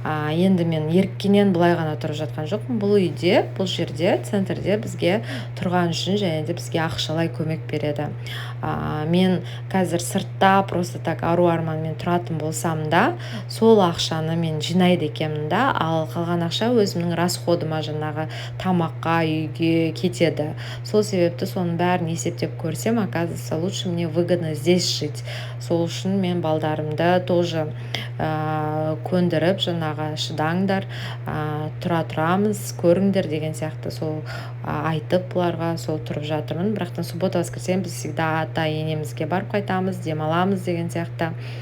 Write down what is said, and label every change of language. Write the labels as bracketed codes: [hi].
[kk] Енді мен еріккеннен былай ғана тұрып жатқан жоқпын. Бұл үйде, бұл жерде, центрде бізге тұрған үшін және де бізге ақшалай көмек береді. Мен қазір сыртта [ru] просто так [kk] арманмен тұратын болсам да, сол ақшаны мен жинайды екенмін да, ал қалған ақша өзімнің расходыма жаңағы тамаққа, үйге кетеді. Сол себепті соның бәрін есептеп көрсем, [ru] оказывается, лучше мне выгодно здесь жить. [kk] Сол үшін мен балдарымды тоже көндіріп, жаңағы шыдаңдар, тұрамыз, көріңдер деген сияқты сол айтып бұларға сол тұрып жатырмын. Бірақтан [ru] суббота воскресенье [kk] біз всегда ата енемізге барып қайтамыз, демаламыз деген сияқты.